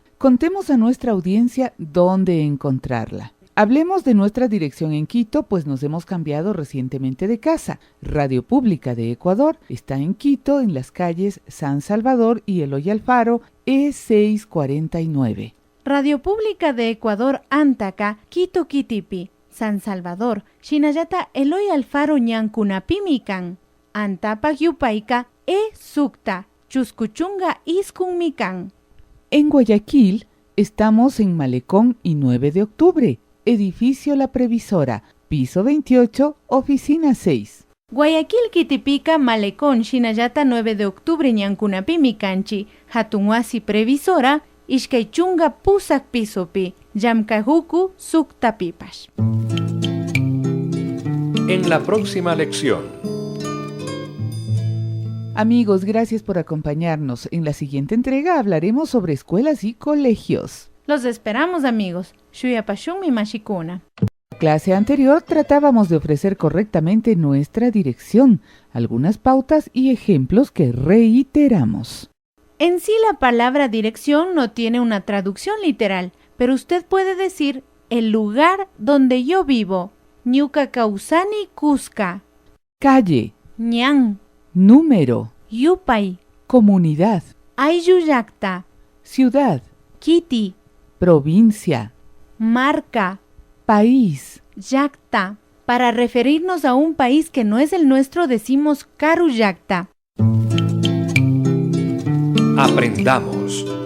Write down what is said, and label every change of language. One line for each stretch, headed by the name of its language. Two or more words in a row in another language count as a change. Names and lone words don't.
Spanish: Contemos a nuestra audiencia dónde encontrarla. Hablemos de nuestra dirección en Quito, pues nos hemos cambiado recientemente de casa. Radio Pública de Ecuador está en Quito, en las calles San Salvador y Eloy Alfaro, E649.
Quechua: Radio Pública de Ecuador Antaca, Quito Quitipi, San Salvador, Shinayata Eloy Alfaro Ñancunapimican, Antapa Yupaica Sukta, Chuscuchunga Iscunmican.
Spanish: En Guayaquil estamos en Malecón y 9 de octubre, edificio La Previsora, piso 28, oficina 6.
Quechua: Guayaquil Quitipica Malecón Shinayata 9 de octubre Ñancunapimicanchi, Hatunwasi Previsora, Ishkaychunga Pusak Pisopi, Yamkahuku Suktapipash.
Spanish: En la próxima lección. Amigos, gracias por acompañarnos. En la siguiente entrega hablaremos sobre escuelas y colegios. Los esperamos, amigos.
Quechua: Shuyapashunmi Mashikuna.
Spanish: En la clase anterior tratábamos de ofrecer correctamente nuestra dirección, algunas pautas y ejemplos que reiteramos. En sí la palabra dirección no tiene una traducción literal, pero usted puede decir el lugar donde yo vivo,
Quechua: Ñuka Kausani Cusca,
Spanish: Calle,
Quechua: Ñan,
Spanish: número,
Quechua: Yupay,
Spanish: comunidad,
Quechua: Ayuyacta,
Spanish: ciudad,
Quechua: Kiti,
Spanish: provincia,
Quechua: marca,
Spanish: país.
Quechua: Yacta.
Spanish: Para referirnos a un país que no es el nuestro decimos Karuyacta. Aprendamos.